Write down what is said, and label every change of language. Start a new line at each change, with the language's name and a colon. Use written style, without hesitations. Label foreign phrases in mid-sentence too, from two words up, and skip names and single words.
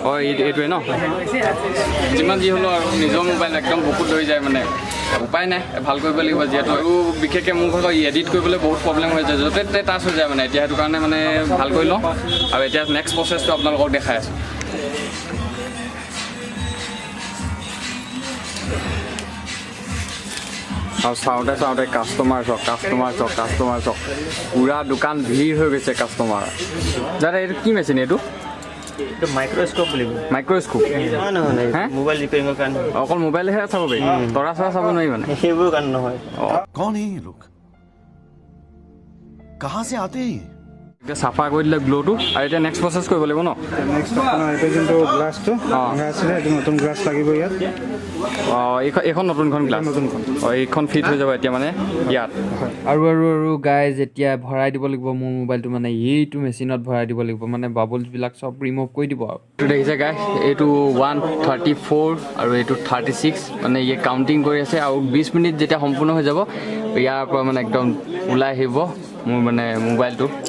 Assamese: অঁ এইটোৱে ন যিমান যি হ'লেও আৰু নিজৰ মোবাইল একদম বুকুত ধৰি যায় মানে উপায় নাই ভাল কৰিব লাগিব যিহেতু আৰু বিশেষকৈ মোৰ ঘৰত এডিট কৰিবলৈ বহুত প্ৰব্লেম হৈ যায় য'তে ত'তে টাচ হৈ যায় মানে এতিয়া সেইটো কাৰণে মানে ভাল কৰি লওঁ আৰু এতিয়া নেক্সট প্ৰচেছটো আপোনালোকক দেখাই আছোঁ আৰু চাওঁতে কাষ্টমাৰ চক পূৰা দোকান ভিৰ হৈ গৈছে কাষ্টমাৰ দাদা এইটো কি মেচিন এইটো মাইক্ৰস্কোপ বুলিব মাইক্ৰস্কোপ নহয় মোবাইল ৰিপেয়াৰিঙৰ কাৰণে অকল মোবাইলহে চাব পাৰি তৰা চৰা চাব নোৱাৰি মানে সেইবোৰ কাৰণে নহয়
Hindi: कौन है ये लोग कहां से आते हैं
Assamese: এতিয়া চাফা কৰি দিলে গ্ল'টো আৰু এতিয়া
English: next process
Assamese: কৰিব লাগিব ন নেক্সট আপোনাৰ এইটো যোনটো গ্লাছটো ভঙা আছিলে এইটো নতুন গ্লাছ লাগিব ইয়াত এইখন নতুনখন গ্লাছ নতুনখন এইখন ফিট হৈ যাব এতিয়া মানে ইয়াত আৰু গাইজ এতিয়া ভৰাই দিব লাগিব মোৰ মোবাইলটো মানে এইটো মেচিনত ভৰাই দিব লাগিব মানে বাবলছবিলাক চব ৰিমুভ কৰি দিব আৰু এইটো দেখিছে গাইজ এইটো 134 আৰু এইটো 36 মানে ইয়ে কাউণ্টিং কৰি আছে আৰু 20 মিনিট যেতিয়া সম্পূৰ্ণ হৈ যাব ইয়াৰ পৰা মানে একদম ওলাই আহিব মোৰ মানে মোবাইলটো